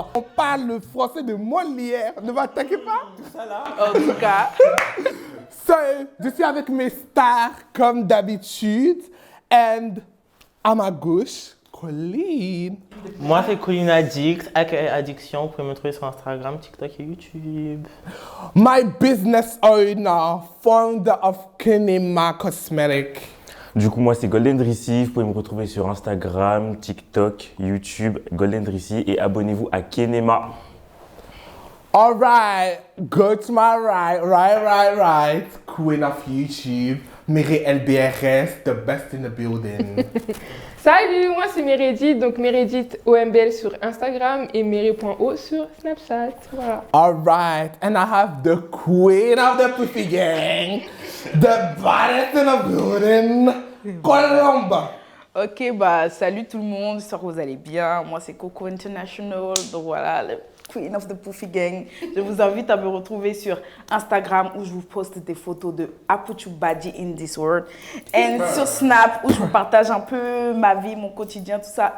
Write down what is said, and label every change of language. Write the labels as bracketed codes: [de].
[fr] On parle le français de Molière, ne m'attaquez pas. Ça là, en tout cas. Je suis avec mes stars comme d'habitude, and à ma gauche, Colline. Moi, c'est Colline Addict, aka Addiction. Vous pouvez me trouver sur Instagram, TikTok et YouTube. [en] My business owner, founder of Kenema Cosmetic. [fr] Du coup, moi, c'est Golden Drissi. Vous pouvez me retrouver sur Instagram, TikTok, YouTube, Golden Drissi. Et abonnez-vous à Kenema. [en] All right, go to my right. Queen of YouTube, Mary LBRS, the best in the building. [fr] Salut, moi c'est Meredith, donc Meredith OMBL sur Instagram et Mary.o sur Snapchat. Voilà. [en] All right, and I have the queen of the Puffy gang, the baddest in the building, Colomba. [fr] Ok, bah salut tout le monde, j'espère que vous allez bien. Moi c'est Coco International, donc voilà, le Queen of the Puffy Gang. Je vous invite à me retrouver sur Instagram où je vous poste des photos de [en] I put you body in this world. [fr] Et sur Snap où je vous partage un peu ma vie, mon quotidien, tout ça.